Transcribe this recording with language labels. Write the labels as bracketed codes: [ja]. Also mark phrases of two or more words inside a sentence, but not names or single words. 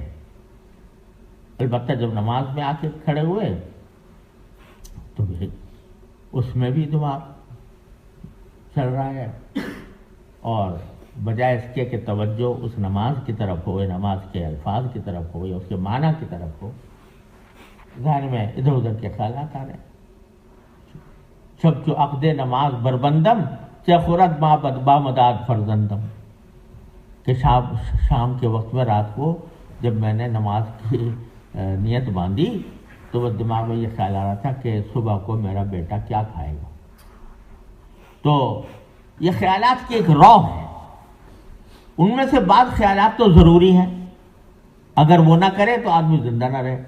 [ur] البتہ جب نماز میں آ کے کھڑے ہوئے تو اس میں بھی دماغ چل رہا ہے، اور بجائے اس کے کہ توجہ اس نماز کی طرف ہو، نماز کے الفاظ کی طرف ہو یا اس کے معنی کی طرف ہو، ذہن میں ادھر ادھر کے خیالات آ رہے ہیں۔ [fa] شب چو عقد نماز بربندم چہ خورد ما بد بامداد فرزندم، [ur] کہ شام کے وقت میں، رات کو جب میں نے نماز کی نیت باندھی تو وہ دماغ میں یہ خیال آ رہا تھا کہ صبح کو میرا بیٹا کیا کھائے گا۔ تو یہ خیالات کی ایک رو ہے، ان میں سے بعض خیالات تو ضروری ہیں، اگر وہ نہ کرے تو آدمی زندہ نہ رہے۔